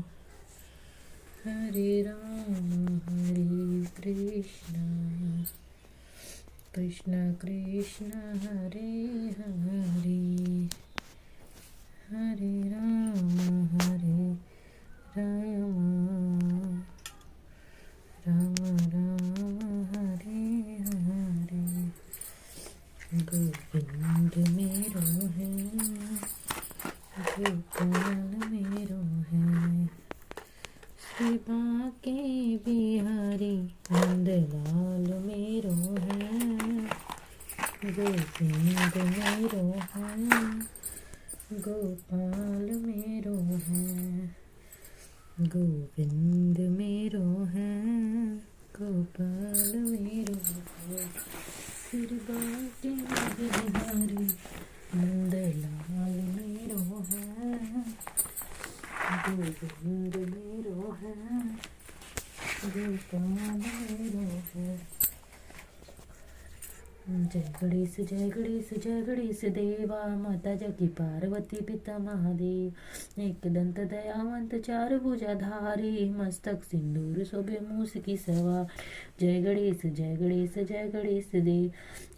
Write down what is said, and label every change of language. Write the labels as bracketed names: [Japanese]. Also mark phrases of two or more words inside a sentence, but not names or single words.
[Sanskrit] हरे राम हरे कृष्ण, कृष्ण कृष्ण हरे हरे, हरे राम राम राम हरे हरे। [Braj] गोविंद मेरो है, गोपाल मेरो है, श्री बांके बिहारी नंदलाल मेरो है। गोविंद मेरो है, गोपाल मेरो है, गोविंद मेरो है, गोपाल मेरो है। फिर बाटे गिरधारी नंदलाल मेरो है, गोविंद मेरो है, गोपाल मेरो है। [Hindi] जय गणेश जय गणेश जय गणेश देवा, माता जगी पार्वती पिता महादेव। एक दंत दयावंत चार भुजाधारी, मस्तक सिंदूर शोभे मूस की सवार। जय गणेश जय गणेश जय गणेश देव।